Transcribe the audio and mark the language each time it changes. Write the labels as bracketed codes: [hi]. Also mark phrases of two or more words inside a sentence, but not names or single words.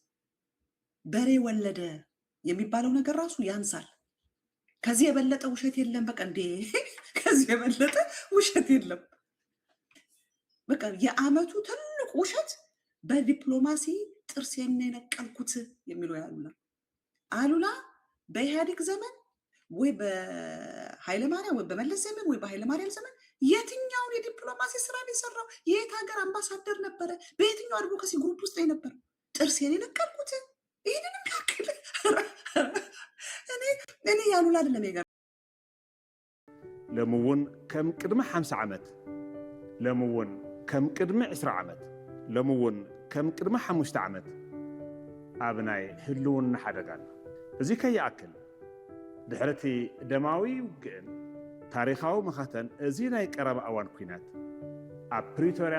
[am] በሬ ወለደ የሚባለው ነገር ራሱ ያንሳል። ከዚህ የበለጠ ውሸት የለም። በቃ እንዴ ከዚህ የበለጠ ውሸት የለም። በቃ የዓመቱ ትልቁ ውሸት በዲፕሎማሲ ጥርሴን የነቀልኩት የሚለው አሉላ በኢህአዴግ ዘመን ወይ በኃይለ ማርያም ወይ በመለስ ዘመን ወይ በኃይለ ማርያም ዘመን የትኛውን የዲፕሎማሲ ስራ የሰራው? የት ሀገር አምባሳደር ነበረ? በየትኛው [en] advocacy group [am] ውስጥ የነበረው? ጥርሴን የነቀልኩት ይህንንም ያክል እኔ ያሉላ አይደለም የገር [ti] ለምውን ከም ቅድመ 50 ዓመት ለምውን ከም ቅድመ 20 ዓመት ለምውን ከም ቅድመ 5 ዓመት ኣብናይ ህልውና ሓደጋና እዚ ከይኣክል ድሕረቲ ደማዊ ውግእን ታሪኻዊ መኸተን እዚ ናይ ቀረባ እዋን ኩናት ኣብ ፕሪቶርያ